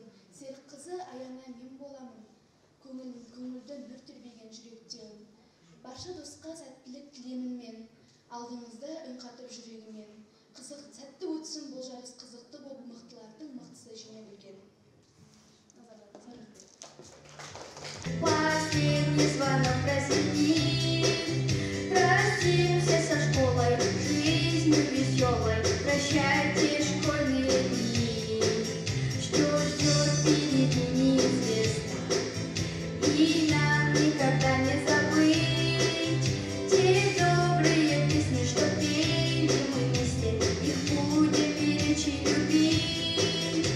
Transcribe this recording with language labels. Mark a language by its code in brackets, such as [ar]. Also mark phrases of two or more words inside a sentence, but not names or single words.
[kk] Серік қызы аяна мен боламын, көңілді нұр тербеген жүректен. Барша досқа сәттілік тілемін мен, алдыңызда үн қатып жүрегімен. Сәтті өтсін бұл жарыс қызықты болып, мықтылардың мықтысы жеңе білген. [ru] Последний звонок прозвенит. простимся со школой, жизнью веселой, прощайте школьные дни. Что ждет впереди неизвестно, и нам никогда не забыть те добрые песни, что пели мы вместе, их будем беречь и любить.